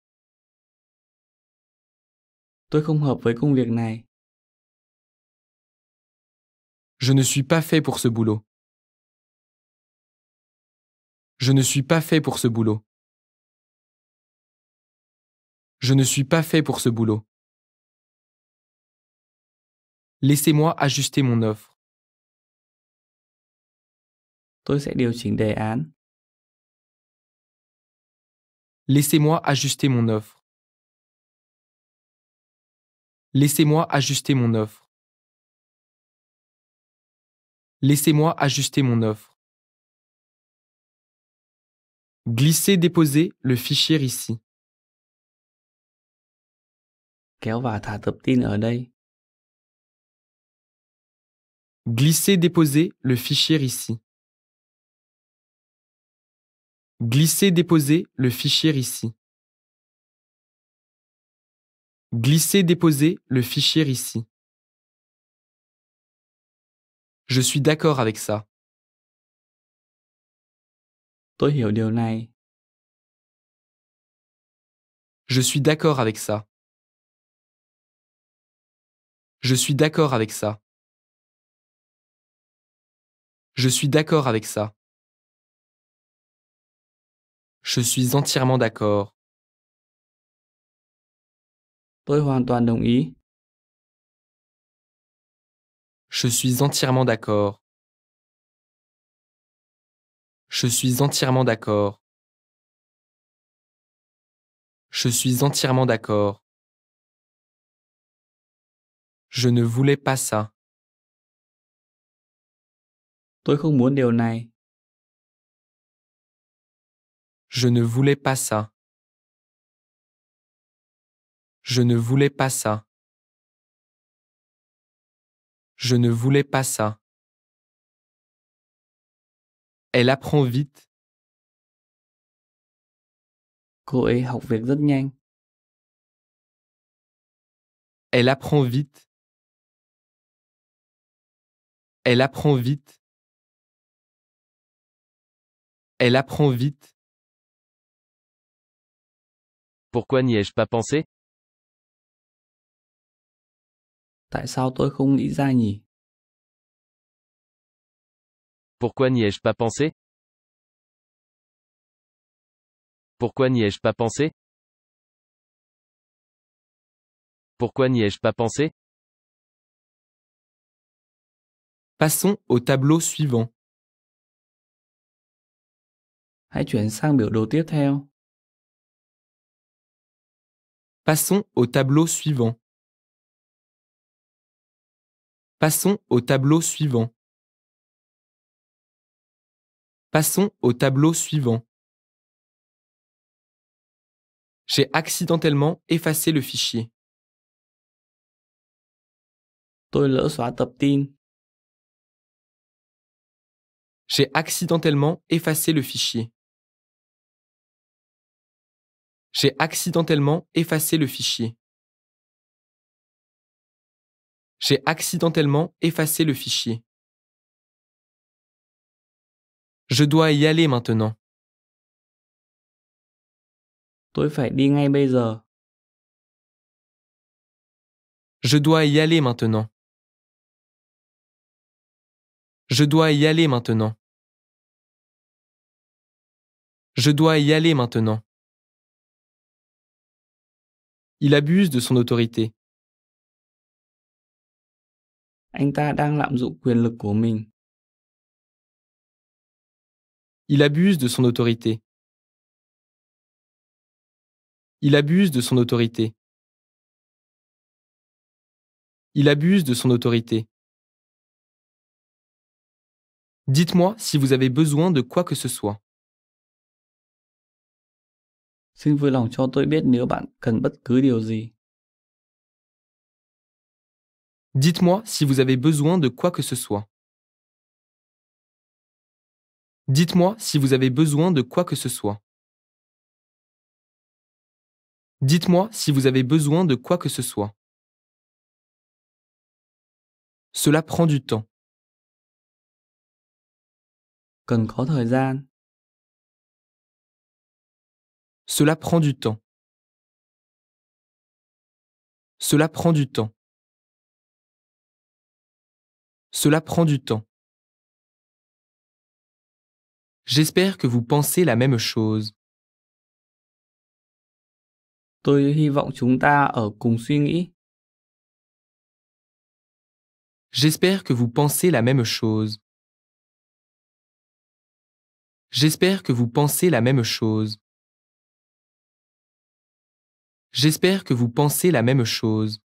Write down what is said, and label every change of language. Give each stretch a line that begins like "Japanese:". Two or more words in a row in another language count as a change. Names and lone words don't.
Vietnamese: Tôi không hợp với công việc này.
French: Je ne suis pas fait pour ce boulot. Je ne suis pas fait pour ce boulot. Je ne suis pas fait pour ce boulot. Laissez-moi ajuster mon offre.
Vietnamese: Tôi sẽ điều chỉnh đề án.
French: Laissez-moi ajuster mon offre. Laissez-moi ajuster mon offre. Laissez-moi ajuster mon offre. Glissez-déposez le fichier ici.
Vietnamese: Kéo và thả tập tin ở đây.
French: Glissez-déposez le fichier ici. Glissez-déposez le fichier ici. Glissez-déposez le fichier ici. Je suis d'accord avec ça.
Vietnamese: Tôi hiểu điều này.
French: Je suis d'accord avec ça. Je suis d'accord avec ça. Je suis d'accord avec ça. Je suis entièrement d'accord.
Vietnamese: Tôi hoàn toàn đồng ý.
French: Je suis entièrement d'accord. Je suis entièrement d'accord. Je suis entièrement d'accord. Je ne voulais pas ça.
Vietnamese: Tôi không muốn điều này.
French: Je ne voulais pas ça. Je ne voulais pas ça. Je ne voulais pas ça. Elle apprend vite.
Vietnamese: Cô ấy học việc rất nhanh.
French: Elle apprend vite. Elle apprend vite. Elle apprend vite. Pourquoi n'y ai-je pas pensé?
Vietnamese: Tại sao tôi không nghĩ ra nhỉ?
French: Pourquoi n'y ai-je pas pensé? Pourquoi n'y ai-je pas pensé? Pourquoi n'y ai-je pas pensé? Passons au tableau suivant.
Vietnamese: Hãy chuyển sang biểu đồ tiếp theo.
French: Passons au tableau suivant. Passons au tableau suivant. Passons au tableau suivant. J'ai accidentellement effacé le fichier.
Vietnamese: Tôi lỡ xóa tập tin.
French: J'ai accidentellement effacé le fichier. J'ai accidentellement effacé le fichier. J'ai accidentellement effacé le fichier. Je dois y aller maintenant.
Vietnamese: Tôi phải đi ngay bây giờ.
French: Je dois y aller maintenant. Je dois y aller maintenant. Je dois y aller maintenant. Il abuse de son autorité.
Vietnamese: Anh ta đang lạm dụng quyền lực của mình.
French: Il abuse de son autorité. Il abuse de son autorité. Il abuse de son autorité. Dites-moi si vous avez besoin de quoi que ce soit.
Vietnamese: Xin vui lòng cho tôi biết nếu bạn cần bất cứ điều gì.
French: Dites-moi si vous avez besoin de quoi que ce soit. Dites-moi si vous avez besoin de quoi que ce soit. Dites-moi si vous avez besoin de quoi que ce soit. Cela prend du temps.
Vietnamese: Cần có thời gian.
French: Cela prend du temps. Cela prend du temps. Cela prend du temps. J'espère que vous pensez la même chose.
Vietnamese: Tôi hy vọng chúng ta ở cùng suy nghĩ.
French: J'espère que vous pensez la même chose. J'espère que vous pensez la même chose. J'espère que vous pensez la même chose.